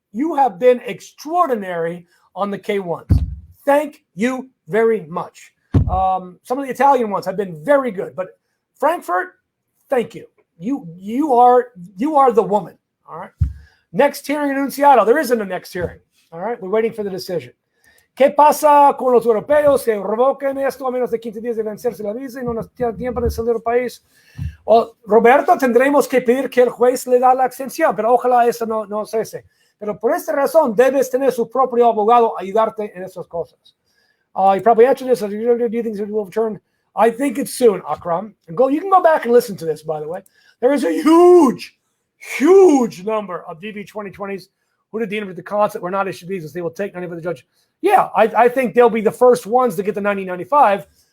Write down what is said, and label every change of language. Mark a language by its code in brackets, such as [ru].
[en] You have been extraordinary on the K1s. Thank you very much. Some of the Italian ones have been very good, but Frankfurt, thank you. You are the woman. All right. Next hearing anunciado. There isn't a next hearing. All right. We're waiting for the decision. [es] ¿Qué pasa con los europeos que revoquen esto a menos de 15 días de vencerse la visa y no nos tienen tiempo de salir del país? Well, Roberto, tendremos que pedir que el juez le da la extensión, pero ojalá eso no cese. Pero por esta razón debes tener su propio abogado ayudarte en esas cosas. [en] You probably answered this. Do you think it will return? I think it's soon, Akram. And you can go back and listen to this, by the way. There is a huge number of DV 2020s who did the interview with the consulate were not issued visas. They will take 90 for the judge. Yeah, I think they'll be the first ones to get the 90-95.